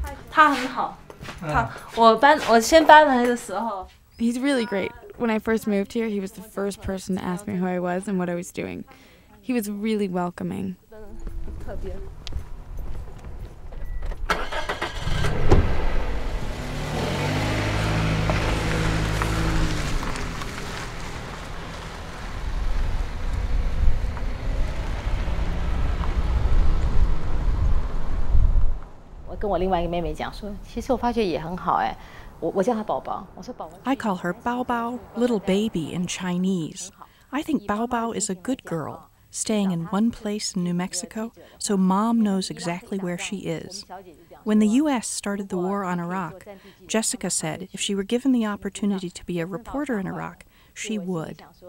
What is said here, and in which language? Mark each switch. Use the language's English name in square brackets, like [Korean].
[Chinese] 他很好，我先搬来的时候。 [English] He's really great. When I first moved here, he was the first person to ask me who I was and what I was doing. He was really welcoming. [Chinese] 特别。我跟我另外一个妹妹讲说，其实我发觉也很好哎，我叫她宝宝，我说宝宝。 [English] I call her Bao Bao, little baby in Chinese. I think Bao Bao is a good girl, staying in one place in New Mexico, so Mom knows exactly where she is. When the U.S. started the war on Iraq, Jessica said if she were given the opportunity to be a reporter in Iraq, she would.